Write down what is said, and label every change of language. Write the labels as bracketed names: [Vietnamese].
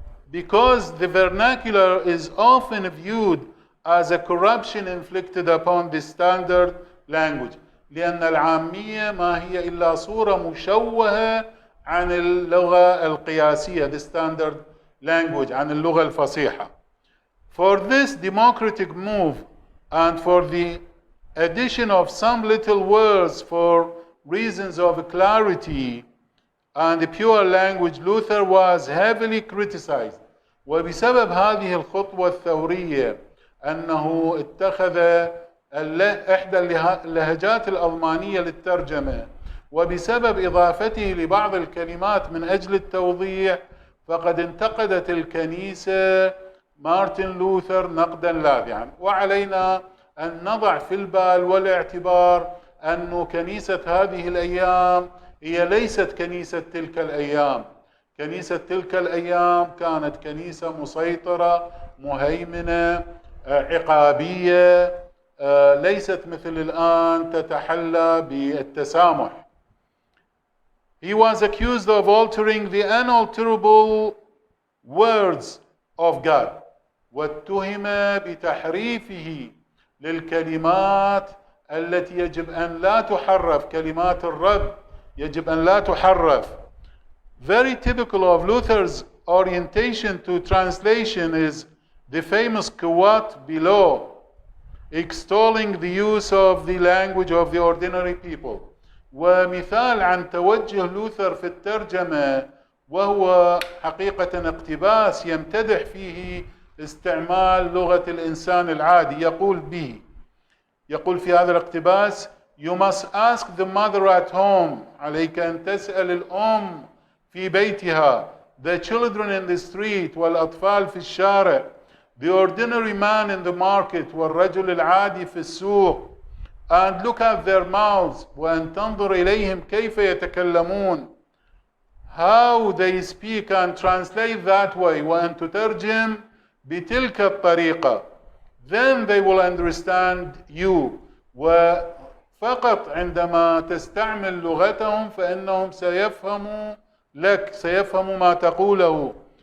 [English] Because the vernacular is often viewed as a corruption inflicted upon the standard language. [Arabic] لأن العامية ما هي إلا صورة مشوهة عن اللغة القياسية, [English] the standard language, [Arabic] عن اللغة الفصيحة. [English] For this democratic move and for the addition of some little words for reasons of clarity and pure language, Luther was heavily criticized. [Arabic] وبسبب هذه الخطوة الثورية أنه اتخذ إحدى اللهجات الألمانية للترجمة، وبسبب إضافته لبعض الكلمات من أجل التوضيح، فقد انتقدت الكنيسة مارتن لوثر نقدا لاذعا. وعلينا أن نضع في البال والاعتبار أن كنيسة هذه الأيام هي ليست كنيسة تلك الأيام. كنيسة تلك الأيام كانت كنيسة مسيطرة، مهيمنة، عقابية، ليست مثل الآن تتحلى بالتسامح. [English] He was accused of altering the unalterable words of God، [Arabic] واتهم بتحريفه للكلمات التي يجب أن لا تحرف، كلمات الرب يجب أن لا تحرف. [English] Very typical of Luther's orientation to translation is the famous quote below, extolling the use of the language of the ordinary people. [Arabic] ومثال عن توجه لوثر في الترجمة، وهو حقيقة اقتباس يمتدح فيه استعمال لغة الإنسان العادي. يقول في هذا الاقتباس: [English] You must ask the mother at home، [Arabic] عليك أن تسأل الأم في بيتها، [English] the children in the street، [Arabic] والأطفال في الشارع، [English] the ordinary man in the market، [Arabic] والرجل العادي في السوق، [English] and look at their mouths، [Arabic] وأن تنظر إليهم كيف يتكلمون، [English] how they speak and translate that way، [Arabic] وأن تترجم بتلك الطريقة، [English] then they will understand you. [Arabic] وفقط عندما تستعمل لغتهم فإنهم سيفهموا لك، سيفهموا ما تقوله.